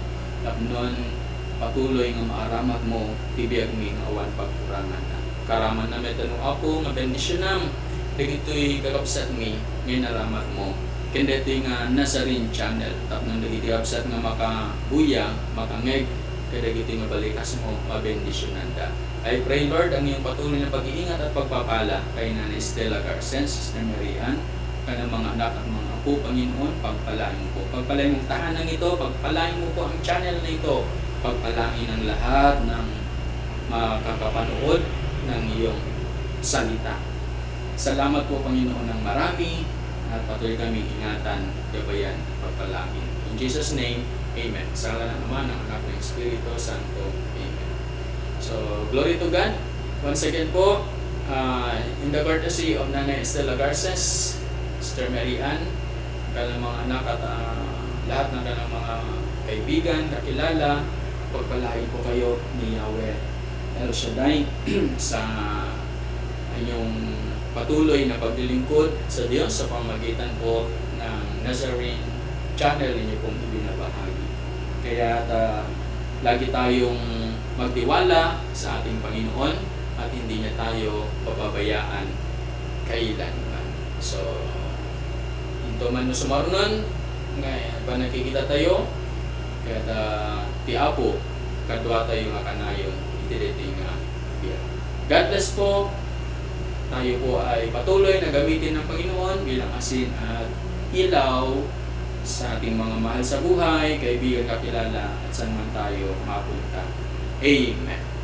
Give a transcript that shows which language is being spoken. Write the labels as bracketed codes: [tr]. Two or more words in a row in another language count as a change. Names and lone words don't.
[ilo] Tapnon patuloy nga maaramat mo ti biag mi nga awan pagkurangan na. Karaman na metano Apo nga bendisyonam dagitoy kakabsat mi nga naramat mo. Ken detoy nga Nazarene channel tapnon dagiti absat nga makabuya, makangeg kadagiti nga balikas mo mabendisyonan da. [en] I pray Lord [tl] ang iyong patuloy na pag-iingat at pagpapala kay Nanay Stella Garcen, Sister Marian, kanang mga anak at mga apo, Panginoon, pagpalain mo po. Pagpalain mong tahanan ito, pagpalain mo po ang channel na ito, pagpalain ang lahat ng makakapanood ng iyong salita. Salamat po Panginoon ng marami at patuloy kami ingatan, gabayan, pagpalain. [en] In Jesus' name, Amen. [tl] Sa ngalan naman ng Anak ng Espiritu Santo. [en] Amen. So, glory to God. Once again [tl] po, [en] in the courtesy of [tl] Nanay Stella Garces, Sister Mary Ann, kanilang mga anak at lahat ng kanilang mga kaibigan, kakilala, pagpalain po kayo ni Yahweh El Shaddai sa inyong patuloy na paglilingkod sa Diyos sa pamamagitan po ng Nazarene channel ninyo pong ibinabahagi. Kaya lagi tayong magtiwala sa ating Panginoon at hindi niya tayo pababayaan kailanman. [ilo] So, ito man no sumarunon, [tl] ngayon pa nakikita tayo, [ilo] kaya ti Apo, kadwa tayo nga kanayon, iti nga biya. [en] God bless po. [tl] Tayo po ay patuloy na gamitin ng Panginoon bilang asin at ilaw sa ating mga mahal sa buhay, kaibigan, kakilala, at saan man tayo mapunta. Amen.